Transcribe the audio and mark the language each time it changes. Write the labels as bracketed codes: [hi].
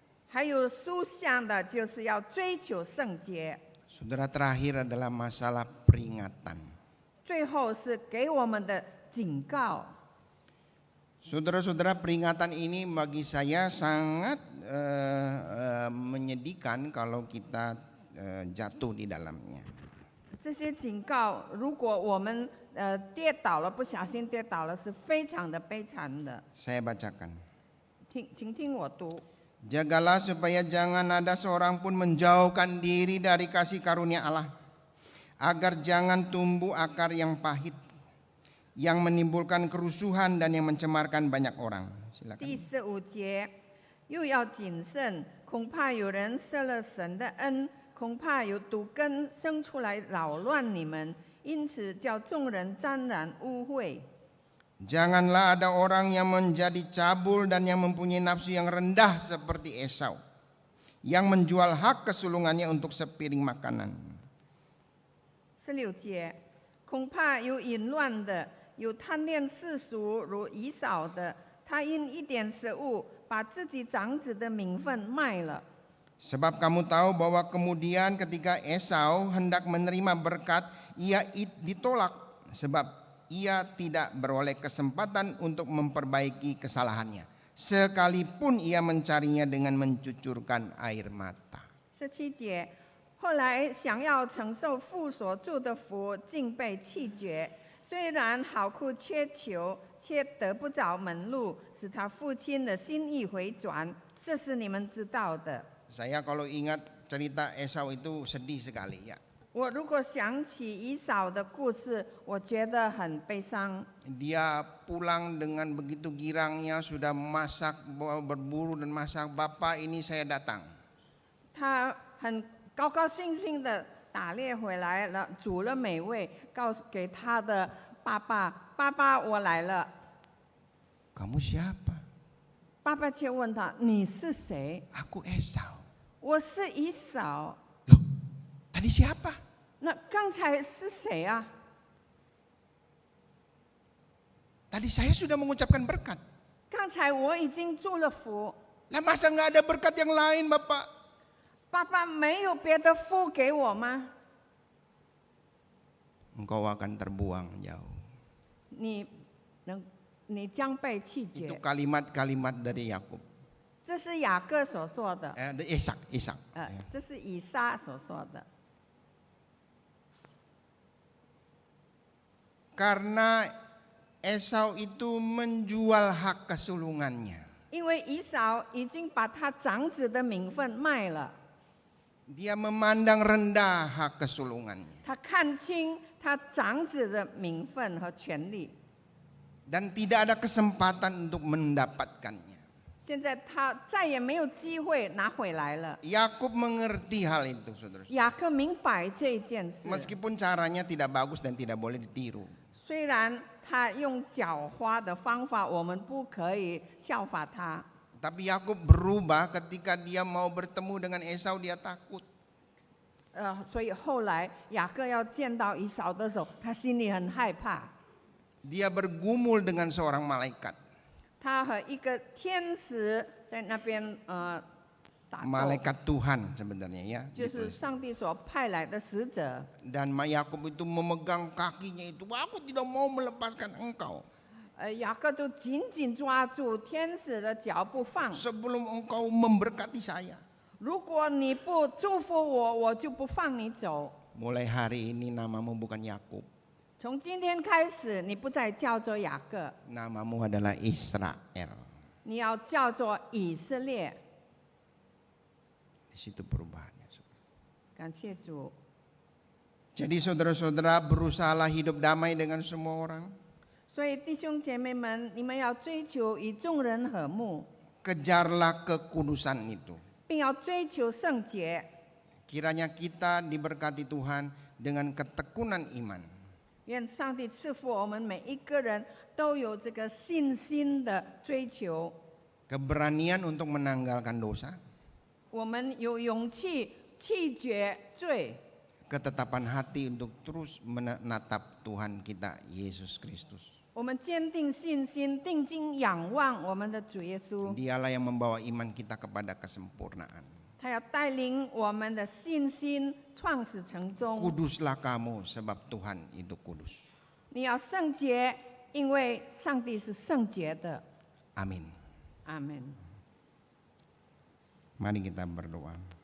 [zh] 还有书向的，就是要追求圣洁。 [id] Saudara, terakhir adalah masalah peringatan. [zh] 最后是给我们的警告。 [id] Saudara-saudara, peringatan ini bagi saya sangat menyedihkan kalau kita jatuh di dalamnya. [zh] 这些警告，如果我们跌倒了，不小心跌倒了，是非常的悲惨的。 [id] Saya bacakan. [zh] 请听我读。 [id] Jagalah supaya jangan ada seorang pun menjauhkan diri dari kasih karunia Allah, agar jangan tumbuh akar yang pahit, yang menimbulkan kerusuhan dan yang mencemarkan banyak orang. Silakan. [zh] 第15节，又要谨慎，恐怕有人设了神的恩，恐怕有毒根生出来扰乱你们，因此叫众人沾染污秽。 [id] Janganlah ada orang yang menjadi cabul dan yang mempunyai nafsu yang rendah seperti Esau, yang menjual hak kesulungannya untuk sepiring makanan. [zh] 16节，恐怕有淫乱的，有贪恋世俗如以扫的，他因一点食物，把自己长子的名分卖了。 [id] Sebab kamu tahu bahwa kemudian ketika Esau hendak menerima berkat, ia ditolak sebab ia tidak beroleh kesempatan untuk memperbaiki kesalahannya, sekalipun ia mencarinya dengan mencucurkan air mata. [zh] 17节，后来想要承受父所祝的福，竟被弃绝。虽然好苦切求，却得不着门路，使他父亲的心意回转，这是你们知道的。 [id] Saya kalau ingat cerita Esau itu sedih sekali ya. [zh] 我如果想起以扫的故事，我觉得很悲伤。 [id] Dia pulang dengan begitu girangnya, sudah masak, berburu dan masak. Bapak, ini saya datang. [zh] 他很高高兴兴的打猎回来了，煮了美味，告诉给他的爸爸：“爸爸，我来了。 [id] Kamu siapa? ” [zh] 爸爸却问他：“你是谁？” [id] Aku Esau. [zh] 我是以扫。 [id] Loh, tadi siapa? [zh] 那刚才是谁啊？ [id] Tadi saya sudah mengucapkan berkat. [zh] 刚才我已经祝了福， [id] Lah masa nggak ada berkat yang lain, Bapak? [zh] 爸爸没有别的福给我吗？ [id] Engkau akan terbuang jauh. [zh] 你将被弃 [id] Itu [zh] 绝。 [id] kalimat-kalimat dari Yakub. [zh] 这是雅各所说的， [id] Ishak. [zh] 这是以撒所说的。 [id] Karena Esau itu menjual hak kesulungannya. [zh] 因为以扫已经把他长子的名分卖了， [id] Dia memandang rendah hak kesulungannya. [zh] 他看清他长子的名分和权利， [id] Dan tidak ada kesempatan untuk mendapatkannya. [zh] 现在他再也没有机会拿回来了。 [id] Yakub mengerti hal itu, saudara. [zh] 雅各明白这件事， [id] Meskipun caranya tidak bagus dan tidak boleh ditiru. [zh] 虽然他用狡猾的方法，我们不可以效法他。 [id] Tapi Yakub berubah ketika dia mau bertemu dengan Esau, dia takut. [zh] 所以后来雅各要见到以扫的时候，他心里很害怕。 [id] Dia bergumul dengan seorang malaikat. [zh] 他和一个天使在那边打斗， [id] Malaikat Tuhan sebenarnya ya. [zh] 就是上帝所派来的使者。 [id] Dan Yakub itu memegang kakinya itu, aku tidak mau melepaskan engkau [zh] 雅各都紧紧抓住天使的脚不放。 [id] sebelum engkau memberkati saya. [zh] 如果你不祝福我，我就不放你走。 [id] Mulai hari ini namamu bukan Yakub, [zh] 从今天开始，你不再叫做雅各， [id] namamu adalah Israel. [zh] 你要叫做以色列。 [id] Di situ perubahannya. [zh] 感谢主。 [id] Jadi saudara-saudara, berusahalah hidup damai dengan semua orang. [zh] 所以弟兄姐妹们，你们要追求与众人和睦， [id] Kejarlah kekudusan itu. [zh] 并要追求圣洁。 [id] Kiranya kita diberkati Tuhan dengan ketekunan iman. [zh] 愿上帝赐福我们每一个人都有这个信心的追求， [id] keberanian untuk menanggalkan dosa, [zh] 我们有勇气弃绝罪， [id] ketetapan hati untuk terus menatap Tuhan kita Yesus Kristus. [zh] 我们坚定信心，定睛仰望我们的主耶稣。 [id] Dialah yang membawa iman kita kepada kesempurnaan. [zh] 他要带领我们的信心创始成终。 [id] Kuduslah kamu sebab Tuhan itu kudus. [zh] 你要圣洁，因为上帝是圣洁的。 [id] Amin. [zh] 阿门。 [id] Mari kita berdoa.